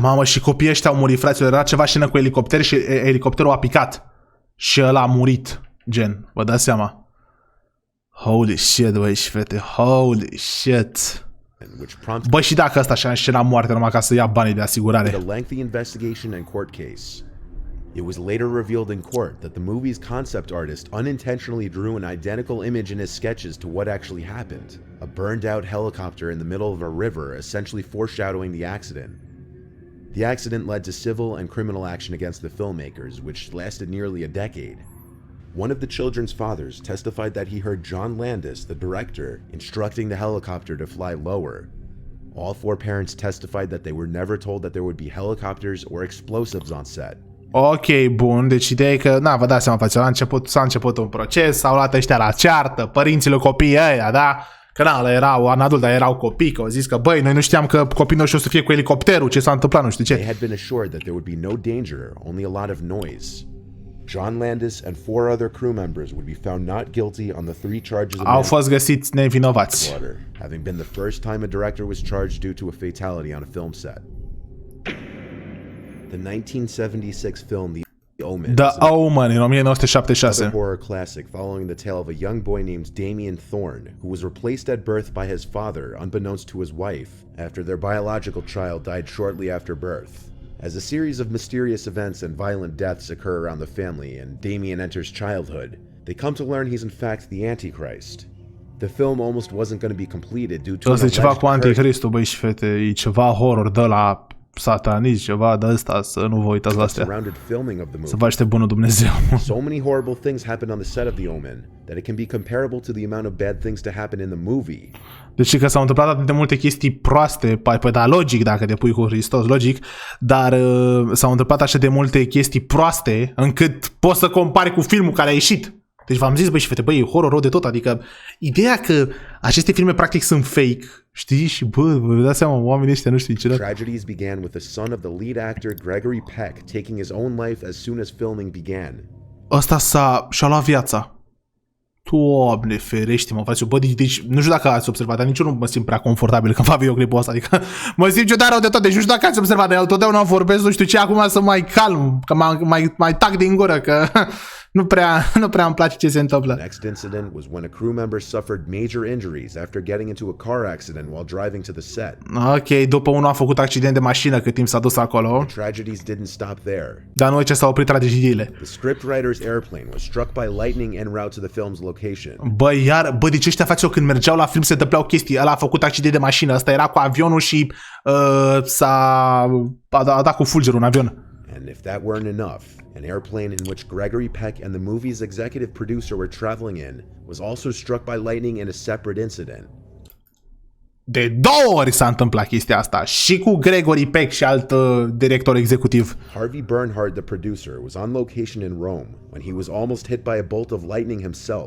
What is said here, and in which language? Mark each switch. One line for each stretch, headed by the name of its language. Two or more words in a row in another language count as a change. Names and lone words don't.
Romanian: Mamă, și copiii ăștia au murit, fraților. Era ceva scenă cu elicopter și elicopterul a picat. Și ăla a murit, gen. Vă dați seama?
English: Holy shit,
Romanian: băi și fete,
English: holy shit.
Romanian: Bă, și dacă ăsta și-a înșenat moartea numai ca să ia banii de asigurare.
English: A lengthy investigation and court case. It was later revealed in court that the movie's concept artist unintentionally drew an identical image in his sketches to what actually happened. A burned out helicopter in the middle of a river, essentially foreshadowing the accident. The accident led to civil and criminal action against the filmmakers, which lasted nearly a decade. One of the children's fathers testified that he heard John Landis, the director, instructing the helicopter to fly lower. All four parents testified that they were never told that there would be helicopters or explosives on set.
Romanian: Ok, bun, deci ideea e că, na, vă dați seama, frate, s-a început un proces, s-au luat ăștia la ceartă, părinții lui copiii ăia, da? Că na, erau
English: an adult,
Romanian: dar erau copii, că au zis că, băi, noi nu știam că copiii noștri o să fie cu elicopterul, ce s-a întâmplat, nu știu ce.
English: They had been assured that there would be no danger, only a lot of noise. John Landis and 4 other crew members would be found not guilty on the 3 charges of
Romanian: au fost găsiți nevinovați.
English: Having been the first time a director was charged due to a fatality on a film set. The 1976 film The Omen. The Omen in 1976. A horror classic following the tale of a young boy named Damien Thorne, who was replaced at birth by his father unbeknownst to his wife after their biological child died shortly after birth. As a series of mysterious events and violent deaths occur around the family and Damien enters childhood, they come to learn he's in fact the Antichrist. The film almost wasn't going to be completed due to
Romanian: ceva cu Anticristul, băi și fete, e ceva horror de la satanist, ceva de ăsta, să nu vă uitați la astea. Să vă aștept bunul Dumnezeu.
English: So many horrible things happened on the set of The Omen that it can be comparable to the amount of bad things to happen in the movie.
Romanian: Deci că s-au întâmplat atât de multe chestii proaste, păi da, logic dacă te pui cu Hristos, logic, dar s-au întâmplat așa de multe chestii proaste încât poți să compari cu filmul care a ieșit. Deci v-am zis, băi și fete, băi, e horror rău de tot, adică ideea că aceste filme practic sunt fake, știi, și bă, vă dați seama, oamenii ăștia nu știu niciodată.
English: Tragedies began with the son of the lead actor Gregory Peck taking his own life as soon as filming began.
Romanian: Ăsta și-a luat viața. Doamne ferește-mă, frate, bă, deci nu știu dacă ați observat, dar nici eu nu mă simt prea confortabil când fac videoclipul ăsta, adică mă simt ciudat rău de tot, deci nu știu dacă ați observat, dar eu totdeauna vorbesc, nu știu ce, acum să mai calm, că mai tac din gură, că nu prea îmi place ce se întâmplă.
English: The next incident was when a crew member suffered major injuries after getting into a car accident while driving to the set.
Romanian: Ok, după unul a făcut accident de mașină cât timp s-a dus acolo.
English: The tragedies didn't stop there.
Romanian: Dar nu e ce s-au oprit tragediile.
English: The scriptwriter's airplane was struck by lightning en route to the film's location.
Romanian: Bă, deci ăștia faceau când mergeau la film se întâmplau chestii. Ăla a făcut accident de mașină, ăsta era cu avionul și a dat cu fulgerul în avion.
English: And if that weren't enough, an airplane in which Gregory Peck and the movie's executive producer were traveling in was also struck by lightning in a separate incident.
Romanian: De 2 ori s-a întâmplat chestia asta, și cu Gregory Peck și alt director executiv.
English: Harvey Bernhard, the producer, was on location in Rome when he was almost hit by a bolt of lightning himself.